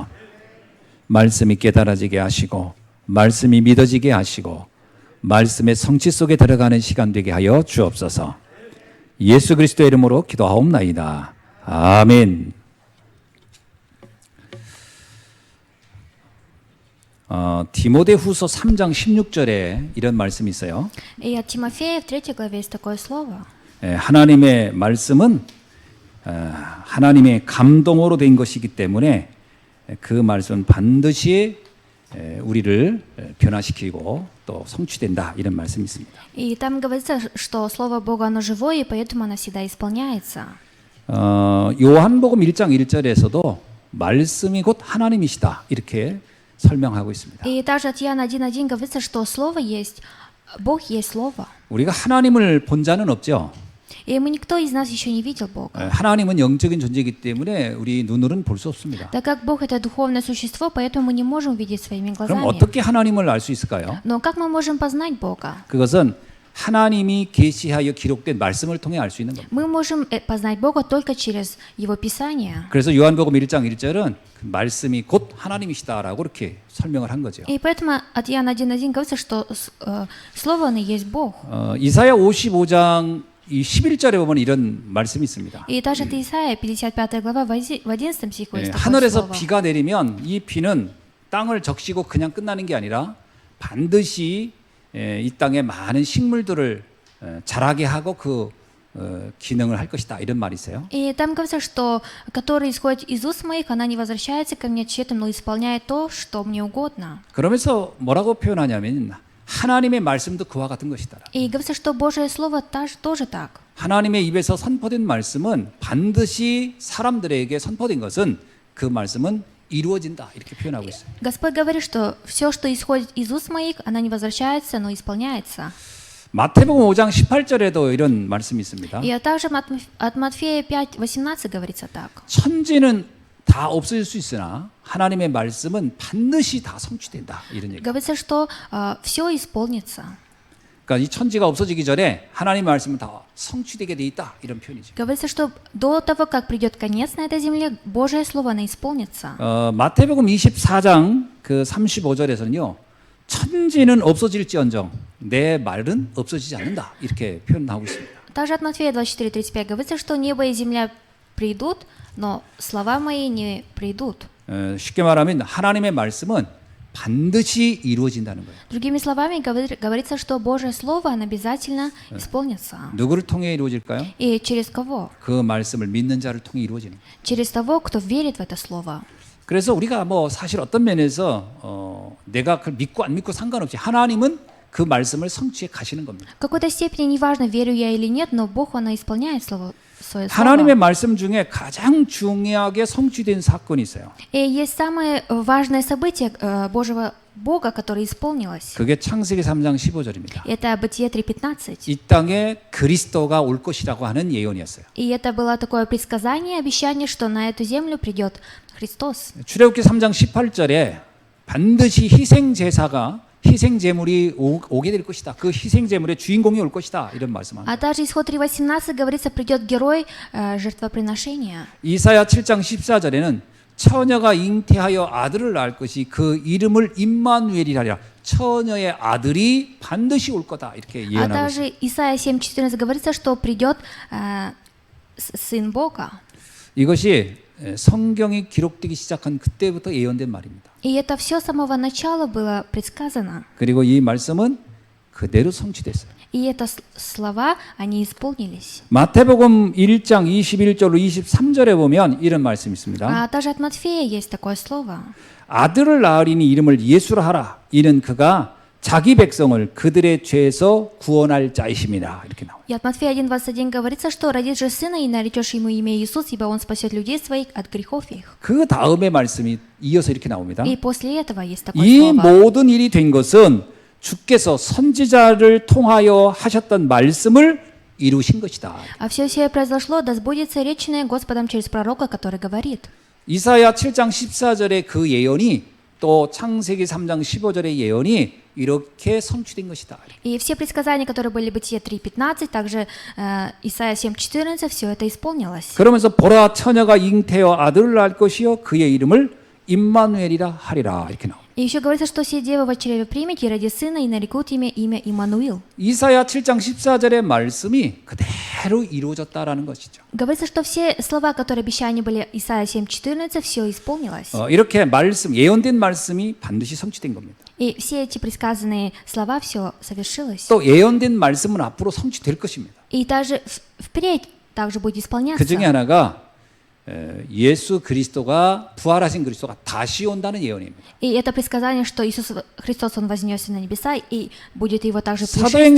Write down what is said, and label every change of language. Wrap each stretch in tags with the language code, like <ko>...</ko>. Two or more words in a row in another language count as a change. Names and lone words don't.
<ko>말씀이 깨달아지게 하시고 말씀이 믿어지게 하시고 말씀의 성취 속에 들어가는 시간 되게 하여 주옵소서. 예수 그리스도의 이름으로 기도하옵나이다. 아멘. 디모데후서 3장 16절에 이런 말씀이 있어요.</ko> <ru>И от Тимофея в 3 главе есть такое слово.</ru> <ko>하나님의 말씀은 하나님의 감동으로 된 것이기 때문에 그 말씀은 반드시 우리를 변화시키고 또 성취된다, 이런 말씀이 있습니다.</ko> <ru>И там говорится, что слово Бога оно живое, и поэтому оно всегда исполняется.</ru> <ko>요한복음 1장 1절에서도 말씀이 곧 하나님이시다, 이렇게 설명하고 있습니다.</ko> <ru>И также от Иоанна 1:1 говорится, что слово есть, Бог есть слово.</ru> <ko>우리가 하나님을 본 자는 없죠.</ko> <ru>И мы никто из нас еще не видел Бога.</ru> <ko>하나님은 영적인 존재이기 때문에 우리 눈으로는 볼 수 없습니다.</ko> <ru>Так как Бог это духовное существо, поэтому мы не можем видеть своими</ru> <ko>그럼</ko> <ru>глазами.</ru> <ko>어떻게 하나님을 알 수 있을까요?</ko> <ru>Но как мы можем познать Бога?</ru> <ko>그것은 하나님이 계시하여 기록된 말씀을 통해 알 수 있는 겁니다.</ko> <ru>Мы можем познать Бога только через Его Писание.</ru> <ko>그래서 요한복음 1장 1절은 그 말씀이 곧 하나님이시다라고 이렇게 설명을 한 거죠.</ko> <ru>И поэтому от Иоанна 1:1 говорится, что слово оно есть Бог.</ru> <ko>이사야 55장 이 11절에 보면 이런 말씀이 있습니다.</ko> <ru>И также от Исаия 55 глава в 11 стиху есть такое</ru> <ko>하늘에서</ko> <ru>слово.</ru> <ko>비가 내리면 이 비는 땅을 적시고 그냥 끝나는 게 아니라 반드시 이 땅에 많은 식물들을 자라게 하고 그 기능을 할 것이다, 이런 말이 있어요.</ko> <ru>И там говорится, что который исходит из уст моих, она не возвращается ко мне тщетным, но исполняет то, что мне угодно.</ru> <ko>그러면서 뭐라고 표현하냐면 하나님의 말씀도 그와 같은 것이다.</ko> <ru>И говорится, что Божье Слово тоже так.</ru> <ko>하나님의 입에서 선포된 말씀은 반드시 사람들에게 선포된 것은 그 말씀은 이루어진다, 이렇게 표현하고 있어요.</ko> <ru>Господь говорит, что все, что исходит из уст моих, она не возвращается, но исполняется.</ru> <ko>마태복음 5장 18절에도 이런 말씀이 있습니다.</ko> <ru>И также от Матфея 5:18 говорится так.</ru> <ko>천지는 다 없어질 수 있으나 하나님의 말씀은 반드시 다 성취된다, 이런 얘기.</ko> <ru>Говорится, что все исполнится.</ru> <ko>그러니까 이 천지가 없어지기 전에 하나님의 말씀은 다 성취되게 돼 있다, 이런 표현이죠.</ko> <ru>Говорится, что до того, как придет конец на этой земле, Божье Слово, оно исполнится.</ru> <ko>마태복음 24장 그 35절에서는요. 천지는 없어질지언정 내 말은 없어지지 않는다, 이렇게 표현하고 있습니다.</ko> <ru>Также от Матфея 24:35 говорится, что небо и земля придут, но слова мои не придут.</ru> <ko>쉽게 말하면 하나님의 말씀은 반드시 이루어진다는 거예요.</ko> <ru>Другими словами, говорится, что Божье Слово, оно обязательно исполнится.</ru> <ko>누구를 통해 이루어질까요?</ko> <ru>И через кого?</ru> <ko>그 말씀을 믿는 자를 통해 이루어지는 거예요.</ko> <ru>Через того, кто верит в это Слово.</ru> <ko>그래서 우리가 뭐 사실 어떤 면에서 내가 그걸 믿고 안 믿고 상관없이 하나님은 그 말씀을 성취해 가시는 겁니다.</ko> <ru>В какой-то степени, неважно, верю я или нет, но Бог, Он исполняет свое Слово.</ru> <ko>하나님의 말씀 중에 가장 중요하게 성취된 사건이 있어요.</ko> <ru>И есть самое важное событие Божьего Бога, которое исполнилось.</ru> <ko>그게 창세기 3장 15절입니다.</ko> <ru>Это Бытие 3:15.</ru> <ko>이 땅에 그리스도가 올 것이라고 하는 예언이었어요.</ko> <ru>И это было такое предсказание, обещание, что на эту землю придет Христос.</ru> <ko>출애굽기 3장 18절에 반드시 희생 제물이 오게 될 것이다. 그 희생 제물의 주인공이 올 것이다, 이런 말씀합니다.</ko> <ru>А также исход 3:18 говорится, придет герой жертвоприношения.</ru> <ko>이사야 7장 14절에는 처녀가 잉태하여 아들을 낳을 것이 그 이름을 임마누엘이라 하리라. 처녀의 아들이 반드시 올 거다, 이렇게</ko> <ru>А</ru> <ko>예언하고 있습니다.</ko> <ru>также Исайя 7:14 говорится, что придет сын Бога.</ru> <ko>이것이 성경이 기록되기 시작한 그때부터 예언된 말입니다.</ko> <ru>И это все с самого начала было предсказано.</ru> <ko>그리고 이 말씀은 그대로 성취됐어요.</ko> <ru>И это слова, они исполнились.</ru> <ko>마태복음 1장 21절로 23절에 보면 이런 말씀이 있습니다.</ko> <ru>А также от Матфея есть такое слово.</ru> <ko>아들을 낳으리니 이름을 예수라 하라. 이는 그가 자기 백성을 그들의 죄에서 구원할 자이심이라, 이렇게 나와요.</ko> <ru>И от Матфея 1:21 говорится, что родишь же сына и наречешь ему имя Иисус, ибо он спасет людей своих от грехов их.</ru> <ko>그 다음에 말씀이 이어서 이렇게 나옵니다.</ko> <ru>И после этого есть такое</ru> <ko>이</ko> <ru>слово.</ru> <ko>모든 일이 된 것은 주께서 선지자를 통하여 하셨던 말씀을 이루신 것이다.</ko> <ru>А все сие произошло, да сбудется реченное Господом через пророка, который говорит.</ru> <ko>이사야 7장 14절의 그 예언이 또 창세기 3장 15절의 예언이 이렇게 성취된 것이다.</ko> <ru>И все предсказания, которые были в Бытие 3.15, также Исайя 7.14, все это исполнилось.</ru> <ko>그러면서 보라 처녀가 잉태어 아들을 낳을 것이요 그의 이름을 임마누엘이라 하리라 이렇게 나옵니다.</ko> <ru>И еще говорится, что все девы в чреве примете и ради сына, и нарекут имя Иммануил.</ru> <ko>이사야 7장 14절의 말씀이 그대로 이루어졌다라는 것이죠.</ko> <ru>Говорится, что все слова, которые обещания были Исайя 7.14, все исполнилось.</ru> <ko>이렇게 말씀 예언된 말씀이 반드시 성취된 겁니다.</ko> <ru>И все эти предсказанные слова, все совершилось.</ru> <ko>또 예언된 말씀은 앞으로 성취될 것입니다.</ko> <ru>И также впредь также будет</ru> <ko>그</ko> <ru>исполняться.</ru> <ko>중에 하나가 예수 그리스도가 부활하신 그리스도가 다시 온다는 예언입니다.</ko> <ru>И это предсказание, что Иисус Христос, Он вознесся на небеса, и будет Его также</ru> <ko>사도행전</ko>